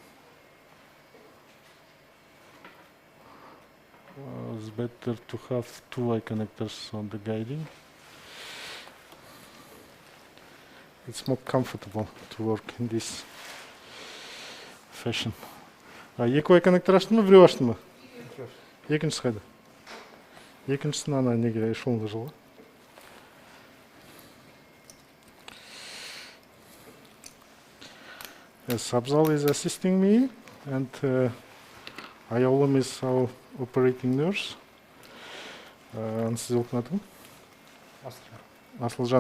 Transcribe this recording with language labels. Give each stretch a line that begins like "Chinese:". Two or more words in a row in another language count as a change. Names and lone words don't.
English: It's better to have 2 eye connectors on the guiding. It's more comfortable to work in this fashion.
Kazakh: Екі ой коннектор аштың ба, біреу аштың ба? Екіншісі қайда? Екіншісін ана неге эшелонға жылға?
English: Yes, Abzal is assisting me, and Ayolum is our operating nurse.
Kazakh: Анестезиолог атын? Asılcan.